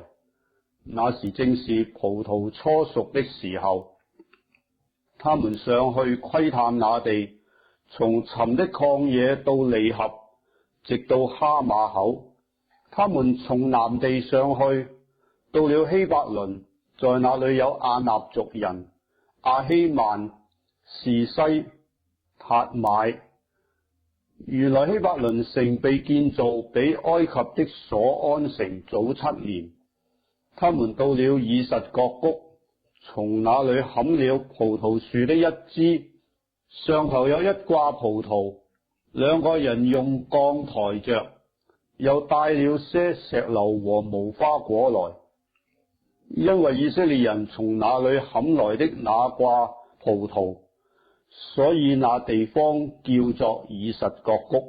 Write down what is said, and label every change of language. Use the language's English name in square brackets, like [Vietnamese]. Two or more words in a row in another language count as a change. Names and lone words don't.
[Chinese] 那時正是葡萄初熟的時候。他們上去窺探那地， 從尋的曠野到利合，直到哈馬口。他們從南地上去，到了希伯倫，在那裏有亞納族人、亞希曼、士西、塔買。原來希伯倫城被建造比埃及的所安城早7年。他們到了以實各谷，從那裏砍了葡萄樹的一枝，上頭有一掛葡萄，兩個人用槓抬着，又帶了些石榴和無花果來，因為以色列人從那裏砍來的那掛葡萄，所以那地方叫做以實各谷。